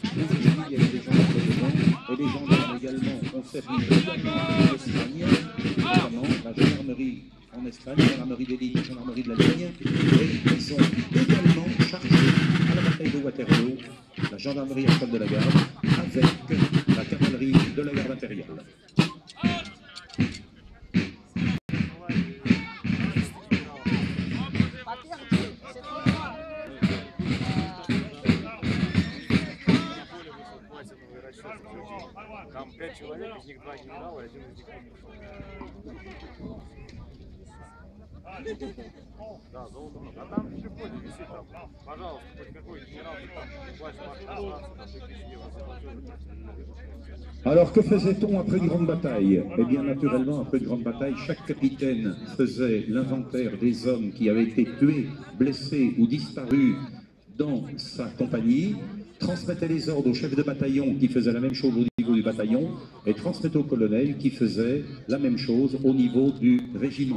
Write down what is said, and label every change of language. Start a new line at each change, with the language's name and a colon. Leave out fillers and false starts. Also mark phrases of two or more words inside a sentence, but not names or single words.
French: J'ai dit qu'il y avait des gens devant et les gendarmes également ont servi l'Espagne, notamment la gendarmerie en Espagne, la gendarmerie d'élite, la gendarmerie de la ligne, et ils ont également chargé à la bataille de Waterloo la gendarmerie à cheval de la garde avec la cavalerie de la garde impériale.
Russian: Там 5 человек, из них 2 генерала и 1 из них. Да, золото много. А там в входе висит там, пожалуйста, хоть какой генерал, власть
French: Alors que faisait-on après une grande bataille? Eh bien naturellement, après une grande bataille, chaque capitaine faisait l'inventaire des hommes qui avaient été tués, blessés ou disparus dans sa compagnie, transmettait les ordres au chef de bataillon qui faisait la même chose au niveau du bataillon et transmettait au colonel qui faisait la même chose au niveau du régiment.